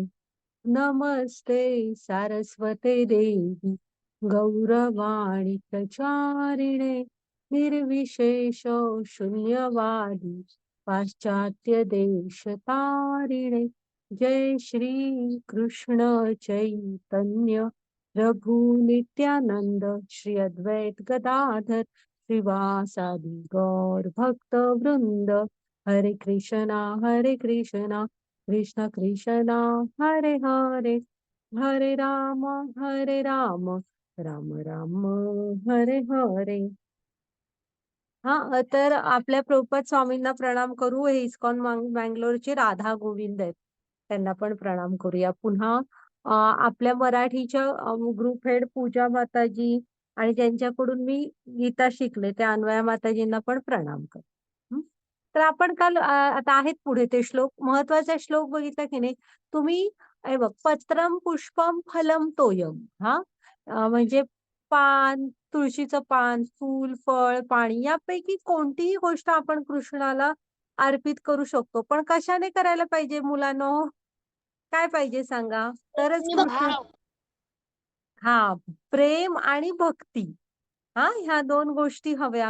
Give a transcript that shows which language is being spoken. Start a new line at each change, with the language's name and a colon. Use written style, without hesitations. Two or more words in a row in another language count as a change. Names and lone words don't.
Sanskrit: नमस्ते सारस्वते देवी गौरवाणी प्रचारिणे निर्विशेष शून्यवादी पाश्चात्य देश तारिणे. जय श्री कृष्ण चैतन्य प्रभु नित्यानंद श्री अद्वैत गदाधर श्रीवासादि गौर भक्त वृंद. हरे कृष्णा कृष्ण कृष्ण हरे हरे, हरे राम राम राम हरे हरे.
Marathi: तर आपल्या प्रभुपाद स्वामींना प्रणाम करू. हे इस्कॉन बँगलोरचे राधा गोविंद आहेत, त्यांना पण प्रणाम करूया. पुन्हा आपल्या मराठीच्या ग्रुप हेड पूजा माताजी आणि ज्यांच्याकडून मी गीता शिकले त्या अन्वया माताजींना पण प्रणाम कर. तर आपण काल आता आहेत पुढे ते श्लोक, महत्वाचा श्लोक बघितला की नाही तुम्ही? हे बघ,
Sanskrit: पत्रम पुष्पम फलम तोयम.
Marathi: म्हणजे पान, तुळशीचं पान, फूल, फळ, पाणी यापैकी कोणतीही गोष्ट आपण कृष्णाला अर्पित करू शकतो. पण कशाने करायला पाहिजे मुलांनो? काय पाहिजे सांगा, तरच कृष्ण. प्रेम आणि भक्ती. ह्या 2 गोष्टी हव्या.